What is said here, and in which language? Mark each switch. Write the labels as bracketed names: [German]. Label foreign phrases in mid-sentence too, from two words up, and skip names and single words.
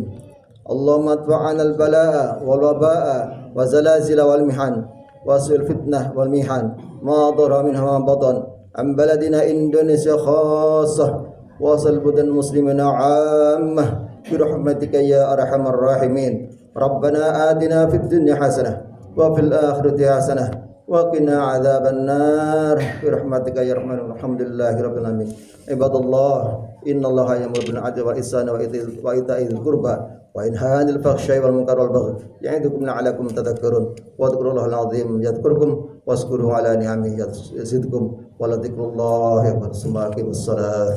[Arabic] اللهم ادفع عنا البلاء والوباء والزلازل والمحن وسوء الفتنة والمحن ما ظهر منها ما بطن عن بلدنا إندونيسيا خاصة وسائر البلدان المسلمين عامة برحمتك يا أرحم الراحمين. ربنا آتنا في الدنيا حسنة وفي الآخرة حسنة وقنا عذاب النار برحمتك يا أرحم. الحمد لله رب العالمين. عباد الله إن الله يأمر بالعدل والإحسان وإيتاء ذي القربى وينهى عن الفحشاء والمنكر والبغي يعظكم لعلكم تذكرون واذكروا الله العظيم يذكركم واشكروه على نعمه يزدكم ولذكر الله أكبر.